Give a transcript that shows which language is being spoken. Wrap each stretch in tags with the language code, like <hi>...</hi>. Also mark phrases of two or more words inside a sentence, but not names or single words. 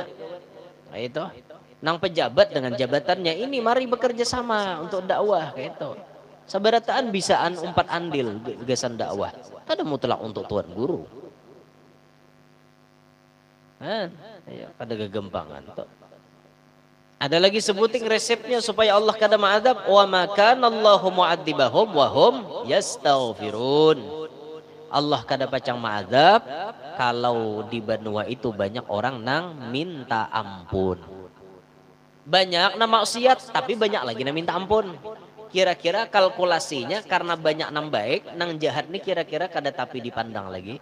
<bjn>Nah itu nang pejabat dengan jabatannya ini mari bekerja sama untuk dakwah kayak itu. Sabarataan bisaan umpat andil gesan dakwah. Kada mutlak untuk tuan guru. Kada gegempangan tuh. Ada lagi sebuting resepnya supaya Allah kada ma'adzab,</bjn> <ar>وما كان الله معذبهم وهم يستغفرون.</ar> <bjn>Allah kada pacang ma'adzab kalau di benua itu banyak orang nang minta ampun. Banyak nang maksiat tapi banyak lagi nang minta ampun. Kira-kira kalkulasinya karena banyak nang baik, nang jahat nih kira-kira kada tapi dipandang lagi.</bjn>